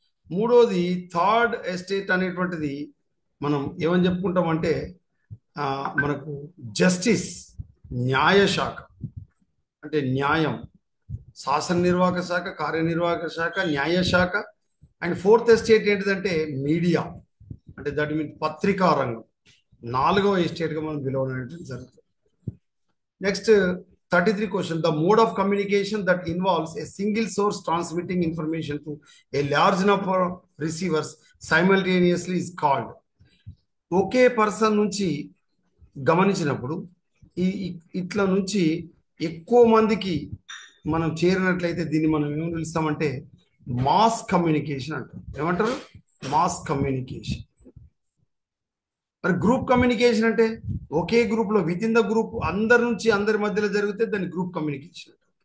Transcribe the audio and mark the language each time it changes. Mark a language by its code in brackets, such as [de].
[te] మూడోది third estate అనేటువంటిది మనం ఏమని చెప్పుకుంటాం అంటే మనకు జస్టిస్, న్యాయశాఖ, అంటే న్యాయం. శాసన నిర్వాహక శాఖ, కార్యనిర్వాహక శాఖ, న్యాయశాఖ. అండ్ ఫోర్త్ ఎస్టేట్ ఏంటిదంటే మీడియా, అంటే దట్ మీన్ పత్రికా రంగం. 4వ ఎస్టేట్గా మనం పిలవడం జరుగుతుంది. Next 33 question. [en] The mode of communication that involves a single source transmitting information to a large number of receivers simultaneously is called. [te] Okay person నుంచి గమనించినప్పుడు ఇట్లా నుంచి ఎక్కువ మందికి మనం చేరినట్లయితే దీన్ని మనం ఏమని పిలుస్తామంటే మాస్ కమ్యూనికేషన్ అంటారు. ఏమంటారు? Mass communication. మరి గ్రూప్ కమ్యూనికేషన్ అంటే ఒకే గ్రూప్లో విత్ ఇన్ ద గ్రూప్ అందరి నుంచి అందరి మధ్యలో జరిగితే దాన్ని గ్రూప్ కమ్యూనికేషన్.